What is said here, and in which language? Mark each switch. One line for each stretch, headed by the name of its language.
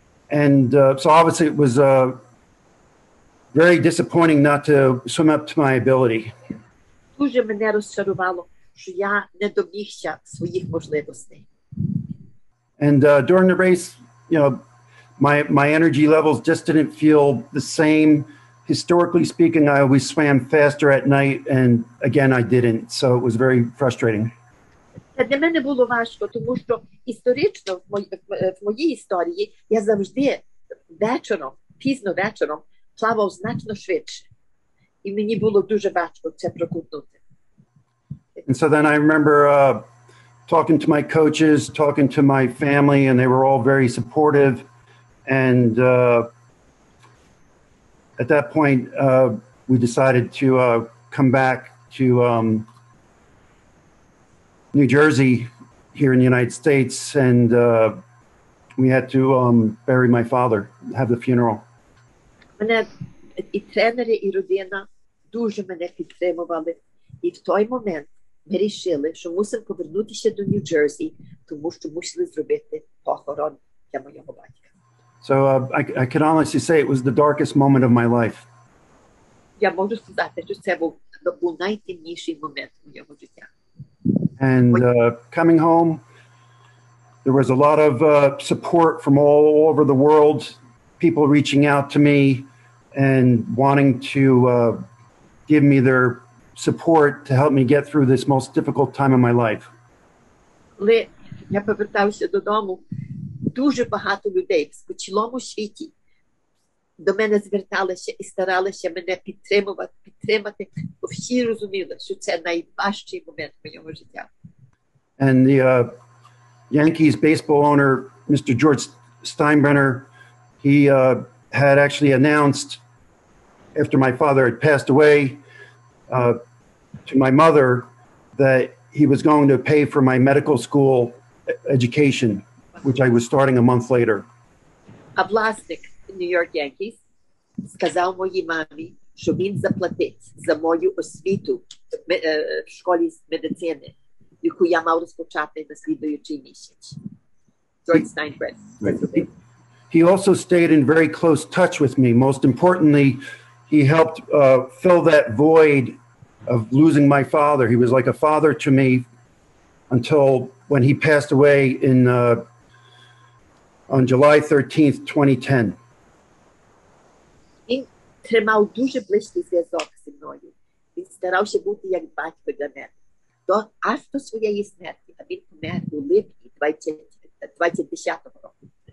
English: And so obviously it was very disappointing not to swim up to my ability.
Ukrainian: Дуже мене розчарувало, що я не домігся своїх можливостей.
English: And during the race, you know, my energy levels just didn't feel the same. Historically speaking, I always swam faster at night, and again, I didn't. So it was very frustrating.
Ukrainian: Для мене було важко, тому що історично в моїй історії я завжди вечором, пізно вечором плавав значно швидше. І мені було дуже важко це прокутнути.
English: And so then I remember talking to my coaches, talking to my family, and they were all very supportive. And at that point, we decided to come back to New Jersey here in the United States, and we had to bury my father, have the funeral.
Ukrainian: Мене і тренери, і родина дуже мене підтримували. І в той момент ми вирішили, що мусимо повернутися до Нью-Джерсі, тому що мусили зробити похорон для моєго батька.
English: So I can honestly say it was the darkest moment of my life.
Ukrainian: Я можу сказати, що це був найтемніший момент моєго життя.
English: And coming home, there was a lot of support from all over the world, people reaching out to me and wanting to give me their support to help me get through this most difficult time in my life.
Ukrainian: Коли я повертався додому, дуже багато людей по цілому світі до мене зверталися і старалися мене підтримати, бо всі розуміли, що це найважчий момент моєго життя.
English: And the Yankees baseball owner, Mr. George Steinbrenner, he had actually announced after my father had passed away to my mother that he was going to pay for my medical school education, which I was starting a month later.
Ukrainian: А власник New York Yankees сказав моїй мамі, що він заплатить за мою освіту в школі з медицини, яку я мав розпочати на слідуючий місяць.
English: George Steinbrenner. He also stayed in very close touch with me. Most importantly, he helped fill that void of losing my father. He was like a father to me until when he passed away on July 13th, 2010.
Ukrainian: Він тримав дуже близький зв'язок зі мною. Він старався бути як батько для мене. Аж до своєї смерті, а він помер у липні 2010 року.